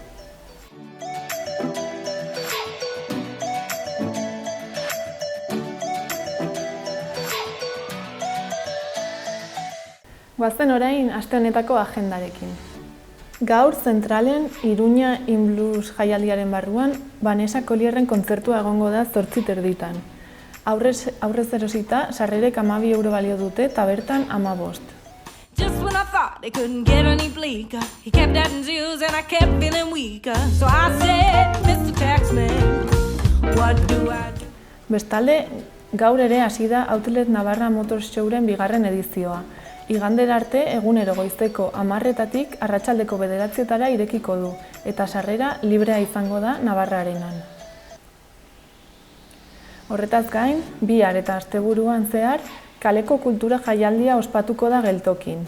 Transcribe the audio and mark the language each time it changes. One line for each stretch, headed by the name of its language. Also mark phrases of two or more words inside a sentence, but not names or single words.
Basque: Goazen orain aste honetako agendarekin. Gaur zentralen Iruña In Blues jaialdiaren barruan Vanessa Collierren kontzertua egongo da 8:30. Aurrez erosita sarrerek 12 euro balio dute eta bertan 15.
English: Just when I thought it couldn't get any bleaker, he kept adding zeros and I kept feeling weaker. So I said, Mr. Taxman, what do I do?
Basque: Bestalde, gaur ere hasi da Outlet Navarra Motors Showren bigarren edizioa. Igandera arte egunero goizeko 10:00 arratsaldeko 9:00 irekiko du, eta sarrera librea izango da Navarra Arenan. Horretaz gain, bihar eta asteburuan zehar, kaleko kultura jaialdia ospatuko da geltokin.